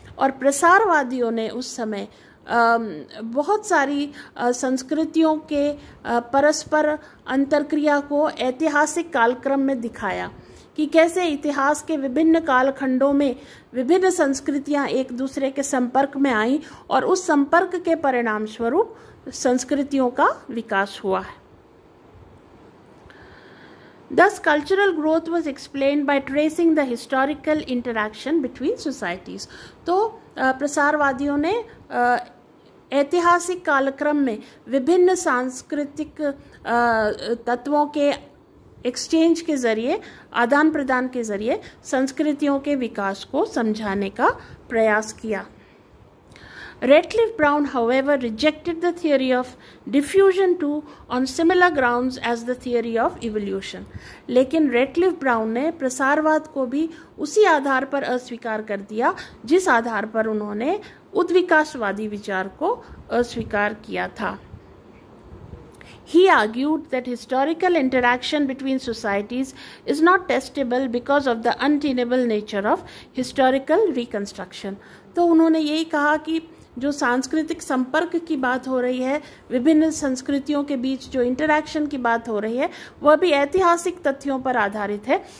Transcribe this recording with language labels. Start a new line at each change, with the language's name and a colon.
Hindi: और प्रसारवादियों ने उस समय बहुत सारी संस्कृतियों के परस्पर अंतरक्रिया को ऐतिहासिक कालक्रम में दिखाया। कि कैसे इतिहास के विभिन्न कालखंडों में विभिन्न संस्कृतियां एक दूसरे के संपर्क में आईं और उस संपर्क के परिणाम स्वरूप संस्कृतियों का विकास हुआ है।
English: Thus, cultural growth was explained by tracing the historical interaction between societies.
Hindi: तो प्रसारवादियों ने ऐतिहासिक कालक्रम में विभिन्न सांस्कृतिक तत्वों के एक्सचेंज के जरिए, आदान प्रदान के जरिए संस्कृतियों के विकास को समझाने का प्रयास किया।
English: Ratcliffe Brown, however, rejected the theory of diffusion too on similar grounds as the theory of evolution.
Hindi: लेकिन रेटक्लिफ ब्राउन ने प्रसारवाद को भी उसी आधार पर अस्वीकार कर दिया जिस आधार पर उन्होंने उद्विकासवादी विचार को अस्वीकार किया था।
English: He argued that historical interaction between societies is not testable because of the untenable nature of historical reconstruction.
Hindi: तो उन्होंने यही कहा कि जो सांस्कृतिक संपर्क की बात हो रही है, विभिन्न संस्कृतियों के बीच जो इंटरैक्शन की बात हो रही है, वह भी ऐतिहासिक तथ्यों पर आधारित है।